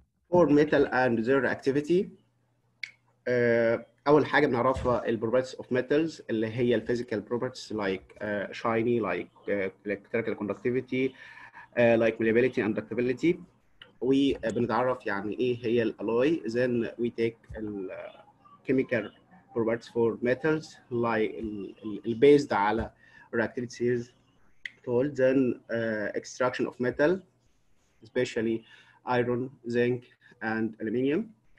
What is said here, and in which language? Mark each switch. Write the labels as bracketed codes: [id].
[en] For metal and their activity [ar] أول حاجة بنعرفها [en] properties of metals [ar] اللي هي [en] physical properties like shiny, like electrical conductivity, like malleability and ductility. [ar] وبنتعرف يعني إيه هي الالوي. [en] Then we take chemical properties for metals like based [ar] على [en] reactivities told. Then extraction of metal, especially iron, zinc, and aluminium.